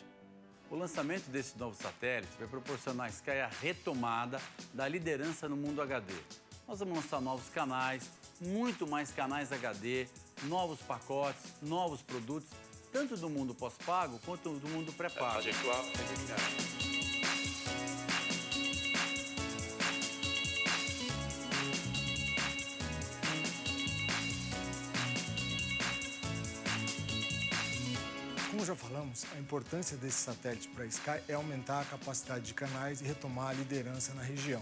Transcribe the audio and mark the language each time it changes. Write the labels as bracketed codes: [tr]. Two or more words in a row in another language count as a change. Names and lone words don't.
[pt] O lançamento desse novo satélite vai proporcionar à Sky a retomada da liderança no mundo HD. Nós vamos lançar novos canais, muito mais canais HD, novos pacotes, novos produtos, tanto do mundo pós-pago quanto do mundo pré-pago. [fr] Trajectoire est nominale. [pt] Como já falamos, a importância desse satélite para a Sky é aumentar a capacidade de canais e retomar a liderança na região.